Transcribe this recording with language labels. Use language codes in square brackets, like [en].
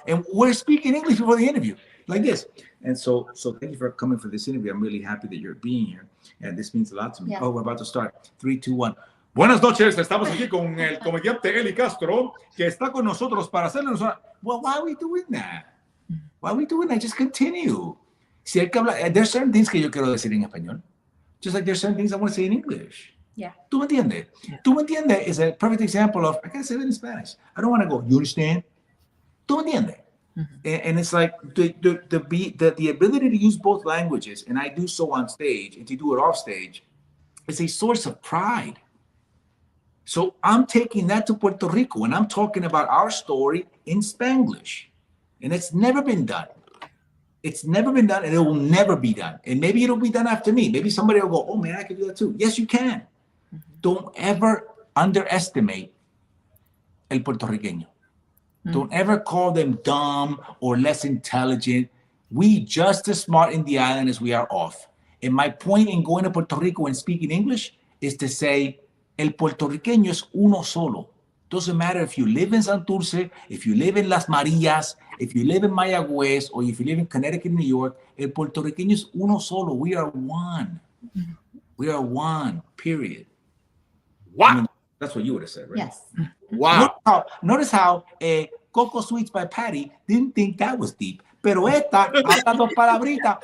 [en] And we're speaking English before the interview, like this. And so thank you for coming for this interview. I'm really happy that you're being here. And this means a lot to me. Yeah. Oh, we're about to start. 3, 2, 1. [es] Buenas noches, estamos aquí con el comediante Eli Castro, que está con nosotros para hacernos una... [en] Well, why are we doing that? Why are we doing that? Just continue. [es] Si hay que hablar, [en] there's certain things [es] que yo quiero decir en español. [en] Just like there's certain things I want to say in English. Yeah. [es] ¿Tú me entiendes? Yeah. ¿Tú me entiendes? [en] Is a perfect example of, I gotta say it in Spanish. I don't want to go, you understand? [es] ¿Tú me entiendes? [en] Mm-hmm. And it's like the ability to use both languages, and I do so on stage, and to do it off stage, is a source of pride. So I'm taking that to Puerto Rico, and I'm talking about our story in Spanglish. And it's never been done. It's never been done, and it will never be done. And maybe it'll be done after me. Maybe somebody will go, oh, man, I can do that too. Yes, you can. Mm-hmm. Don't ever underestimate [es] el puertorriqueño. [en] Mm-hmm. Don't ever call them dumb or less intelligent. We just as smart in the island as we are off. And my point in going to Puerto Rico and speaking English is to say, [es] el puertorriqueño es uno solo. [en] Doesn't matter if you live in Santurce, if you live in Las Marías, if you live in Mayagüez, or if you live in Connecticut, New York, [es] el puertorriqueño es uno solo. [en] We are one. We are one, period. Wow. I mean, that's what you would have said, right? Yes. Wow. Notice how Coco Sweets by Patty didn't think that was deep. [es] Pero esta, habla dos palabritas.